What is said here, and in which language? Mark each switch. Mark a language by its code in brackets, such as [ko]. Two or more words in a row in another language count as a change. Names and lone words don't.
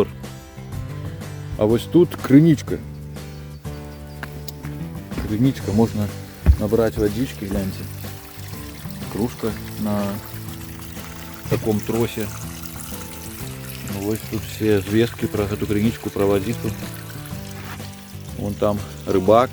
[be] А вось тут крынічка. Крынічка, можна [ru] набрать водички, гляньте. Кружка на таком тросе. Ну, [be] вось тут [ru] все звестки про эту крынічку, про водицу. Вон там рыбак.